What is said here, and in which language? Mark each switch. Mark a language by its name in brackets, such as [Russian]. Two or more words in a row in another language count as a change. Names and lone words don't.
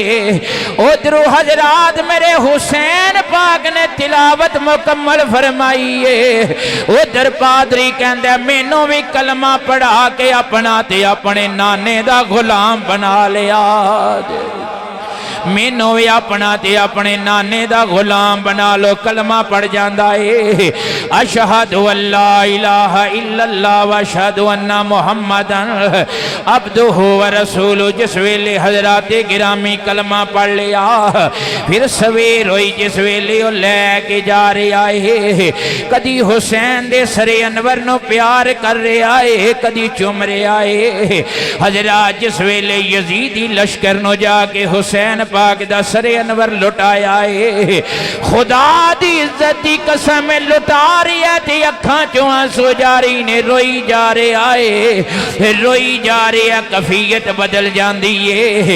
[Punjabi] اودھروں حضرات میرے حسین پاک نے تلاوت مکمل فرمائی ہے. اودھر پادری کہندا مینوں بھی کلمہ پڑھا کے اپنا تے اپنے نانے دا غلام بنا لیا، مینوں بھی اپنا تے اپنے نانے دا غلام بنا لو. [Urdu] کلمہ پڑھ جاتا ہے [Arabic] أشهد أن لا إله إلا الله وأشهد أن محمدا عبده ورسوله. [Punjabi] جس ویلے حضرات گرامی کلمہ پڑھ لیا، فیر سویر ہوئی جس ویلے او لے کے جا رہا ہے، کدی حسین دے سر انور نوں پیار کر رہا ہے، کدی چم رہا ہے. حضرات جس ویلے یزیدی لشکر نوں جا کے حسین پاک دا سر انور لٹایا ہے، خدا دی عزت دی قسم لٹا رہی ہے تے اکھاں چوں آنسو جاری نے، روئی جا رہا ہے، روئی جا رہی ہے, [Urdu] کیفیت بدل جاتی ہے.